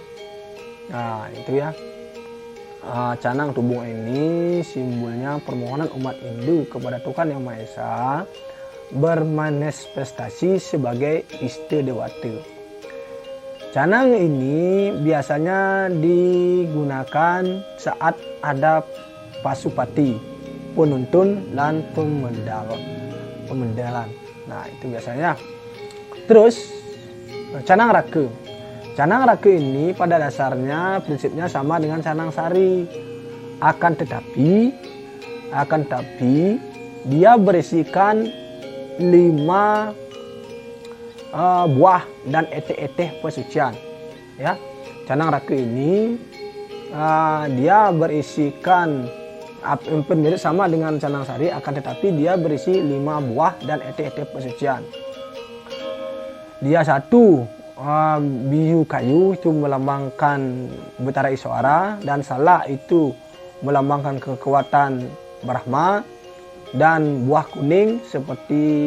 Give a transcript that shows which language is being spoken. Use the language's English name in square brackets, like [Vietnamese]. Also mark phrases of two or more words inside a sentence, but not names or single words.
[Indonesian] Nah itu ya, canang tubungan ini simbolnya permohonan umat Hindu kepada Tuhan Yang Maha Esa bermanifestasi sebagai Istadewata. Canang ini biasanya digunakan saat ada pasupati, penuntun, dan pemendalan. Nah itu biasanya. Terus canang raka. Canang raka ini pada dasarnya prinsipnya sama dengan canang sari. Akan tetapi dia berisikan 5 buah dan eteh-eteh pesucian ya. Canang raka ini dia berisikan hampir mirip sama dengan canang sari, akan tetapi dia berisi 5 buah dan eteh-eteh pesucian. Dia 1 [Balinese] biu kayu [Indonesian] itu melambangkan Betara Iswara, dan salak itu melambangkan kekuatan Brahma, dan buah kuning seperti